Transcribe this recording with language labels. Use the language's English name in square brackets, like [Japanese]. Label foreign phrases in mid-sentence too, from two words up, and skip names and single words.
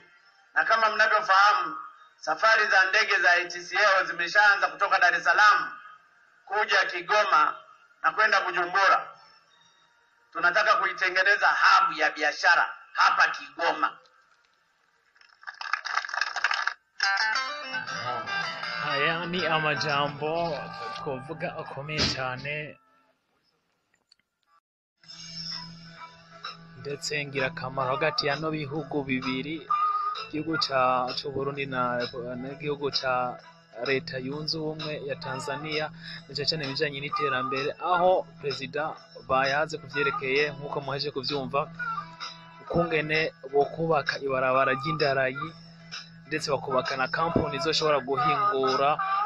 [Swahili] Na kama mnavyofahamu, safari za ndege za ATCL zimeshaanza kutoka Dar es Salaam kuja Kigoma na kwenda Bujumbura. Tunataka kuitengeneza hub ya biashara hapa Kigoma. [Rundi] Haya ni amajambo twovuga akomeye cyane ndetse ngirakamaro hagati ya no bihugu bibiri, igihugu cy'u Burundi n'igihugu cya leta yunze ubumwe ya Tanzania, ndetse cyane bijanye n'iterambere, aho perezida bayaze kuvyerekeye nkuko muheje kuvyumva ukungene bo kubaka ibarabara ry'indarayi, ndetse bakubaka na kampuni izoshobora guhingura